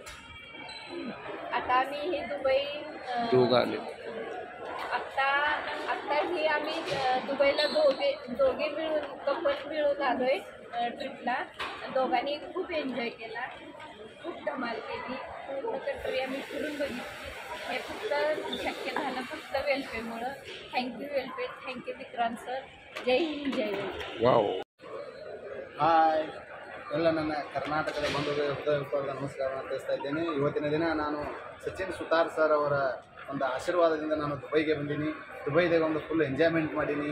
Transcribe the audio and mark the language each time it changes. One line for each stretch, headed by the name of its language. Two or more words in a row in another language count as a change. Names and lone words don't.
Marathi: आता आम्ही हे दुबई आत्ता ही आम्ही दुबईला दोघे मिळून कपल मिळून आलो आहे ट्रिपला. दोघांनी खूप एन्जॉय केला, खूप धमाल केली. पूर्ण कंट्री आम्ही फिरून बघितली. हे फक्त शक्य झालं फक्त वेलफेअरमुळं. थँक्यू वेलफेअर,
English: Thank you Vikrant sir.
Hindi: जय हिंद, जय वेलफेयर. ವಾವ್.
Kannada: ಹಾಯ್, ಎಲ್ಲ ನನ್ನ ಕರ್ನಾಟಕದ ಬಂಧುಗಳಿಗೆ ಹೃದಯಪೂರ್ವಕ ನಮಸ್ಕಾರವನ್ನು ತಿಳಿಸ್ತಾ ಇದ್ದೇನೆ. ಇವತ್ತಿನ ದಿನ ನಾನು ಸಚಿನ್ ಸುತಾರ್ ಸರ್ ಅವರ ಒಂದು ಆಶೀರ್ವಾದದಿಂದ ನಾನು ದುಬೈಗೆ ಬಂದೀನಿ. ದುಬೈದಾಗ ಒಂದು
English: full enjoyment
Kannada: ಮಾಡೀನಿ.